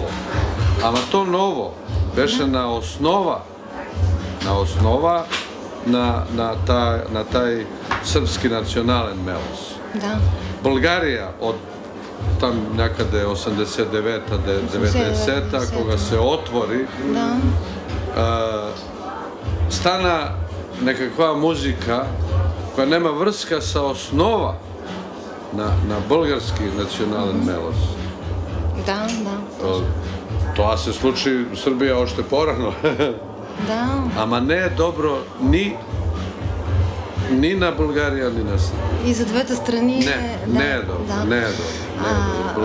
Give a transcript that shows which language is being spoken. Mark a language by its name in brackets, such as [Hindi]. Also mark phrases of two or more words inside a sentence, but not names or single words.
[Bulgarian] Ама то ново беше на основа на taj сръбски национален мелос. Да. [Macedonian] България от там някъде 89-та, 90-та, кога се отвори, стана некаква музика, која нема врска со основа на [Bulgarian] български национален мелос. [Macedonian] Да. Тоа се случи в Србија още порано. Да. Ама не е добро ни на Българија, ни на Србија. [Bulgarian] И за двете страни не е добро. Не е добро.